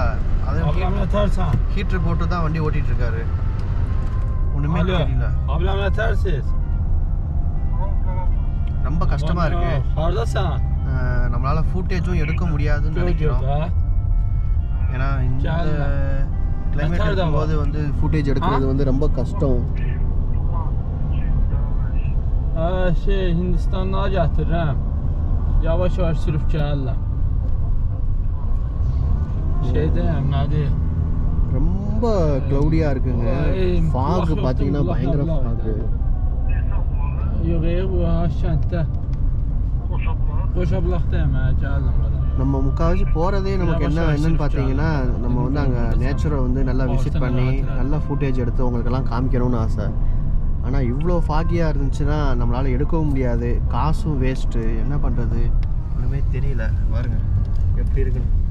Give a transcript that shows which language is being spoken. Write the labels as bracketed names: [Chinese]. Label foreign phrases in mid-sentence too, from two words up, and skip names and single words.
[Tamil] அது ஹீட்ரு போட்டு தான் வண்டி ஓட்டிகிட்டு இருக்காரு, ஒன்றுமே தெரியல. ரொம்ப கஷ்டமாக இருக்குது. நம்மளால் ஃபுட்டேஜும் எடுக்க முடியாதுன்னு நினைக்கிறோம். ஏன்னா இந்த கிளைமேட் இருக்கும்போது வந்து ஃபுட்டேஜ் எடுக்கிறது வந்து ரொம்ப கஷ்டம். [Azerbaijani] Hindistan'dan gətirirəm. Yavaş sürüb gəlirəm. Şeydəyəm, nədir? [Tamil] ரொம்ப க்ளௌடியாக இருக்குங்க. ஃபாக் பார்த்தீங்கன்னா பயங்கர ஃபாகு. [Azerbaijani] Yox, bu kənddə. Qoşablaqdayım, gəlirəm. [Tamil] நம்ம முக்கால்வாசி போகிறதே நமக்கு என்னன்னு பார்த்தீங்கன்னா நம்ம வந்து அங்கே நேச்சரை வந்து நல்லா விசிட் பண்ணி நல்லா ஃபுட்டேஜ் எடுத்து உங்களுக்கெல்லாம் காமிக்கணும்னு ஆசை. ஆனால் இவ்வளோ ஃபாகியாக இருந்துச்சுன்னா நம்மளால் எடுக்கவும் முடியாது, காசும் வேஸ்ட்டு. என்ன பண்ணுறது ஒன்றுமே தெரியல. பாருங்க எப்படி இருக்குன்னு.